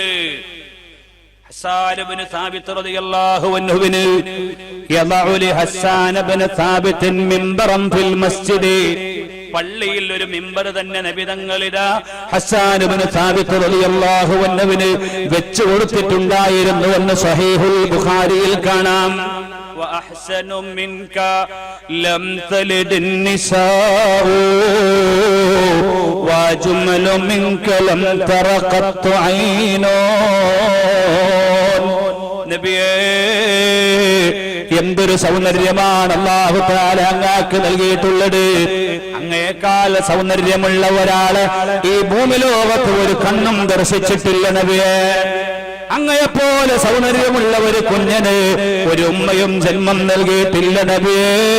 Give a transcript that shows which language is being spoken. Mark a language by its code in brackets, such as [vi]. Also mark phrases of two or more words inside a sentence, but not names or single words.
[ml] ഹസ്സാൻ ഇബ്നു സാബിത്ത് [ar] رضي الله عنه يضع ل حسان بن ثابت منبرا في المسجد, [ml] പള്ളിയിൽ ഒരു മിമ്പർ തന്നെ നബി തങ്ങളിതാ ഹസ്സാൻ ഇബ്നു സാബിത്ത് [ar] رضي الله عنه [ml] വെച്ചു കൊടുത്തിട്ടുണ്ടായിരുന്നു എന്ന് സ്വഹീഹുൽ ബുഖാരിയിൽ കാണാം. [ar] وأحسن منك لم تلد النساء وأجمل منك لم تر قط عين. [ml] നബിയേ, എന്തൊരു സൗന്ദര്യമാണ് [ar] الله تعالى [ml] അങ്ങാക്ക് നൽകിയിട്ടുള്ളത്. അങ്ങേക്കാൾ സൗന്ദര്യമുള്ള ഒരാള് ഈ ഭൂമി ലോകത്ത് ഒരു കണ്ണും ദർശിച്ചിട്ടില്ല നബിയേ. അങ്ങയെപ്പോലെ സൗന്ദര്യമുള്ള ഒരു കുഞ്ഞന് ഒരു ഉമ്മയും ജന്മം നൽകിയിട്ടില്ല നബിയേ.